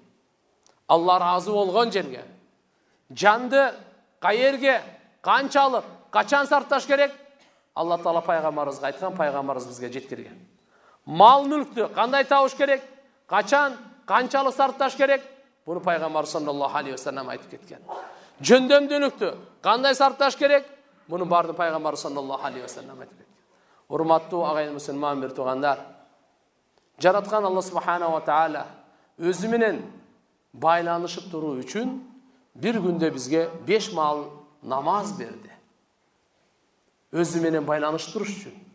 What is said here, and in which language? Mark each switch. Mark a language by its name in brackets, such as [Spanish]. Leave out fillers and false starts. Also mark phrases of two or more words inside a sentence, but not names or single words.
[Kyrgyz] Алла разы болгон жерге, жанды каерге, канчалык, качан сарпташ керек? Алла Таала пайгамбарыбызга айткан, пайгамбарыбыз бизге жеткирген. Мал мүлктү кандай табыш керек? Качан, канчалык сарпташ керек? Буну пайгамбар [Arabic] صلى الله عليه وسلم [Kyrgyz] айтып кеткен. Жөндөмдүүлүктү кандай сарпташ керек? Буну барды пайгамбар [Arabic] صلى الله عليه وسلم [Kyrgyz] айтып кеткен. Урматтуу агайын мусулман бир туугандар, жараткан Алла субханаху ва таала өзү менен байланышып туруу үчүн бир күндө бизге 5 маал намаз берди. Өзү менен байланышып туруш үчүн.